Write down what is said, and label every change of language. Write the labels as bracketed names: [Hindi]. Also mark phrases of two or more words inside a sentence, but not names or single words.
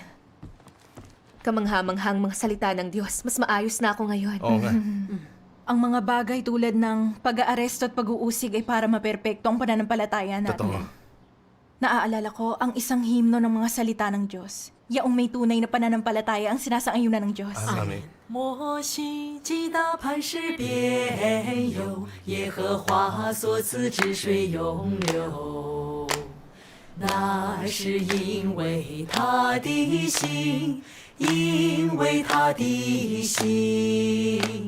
[Filipino] Kamanghamanghang mga salita ng Diyos. Mas maayos na ako ngayon. Oo nga. Ang mga bagay tulad ng pag-aaresto at pag-uusig ay para maperpekto ang pananampalataya natin. Totoo. Naaalala ko ang isang himno ng mga salita ng Diyos. Yaong may tunay na pananampalataya ang sinasang-ayunan ng Diyos. Amen. [Chinese] 摩西击打磐石边有，耶和华所赐之水永流。那是因为他的心，因为他的心。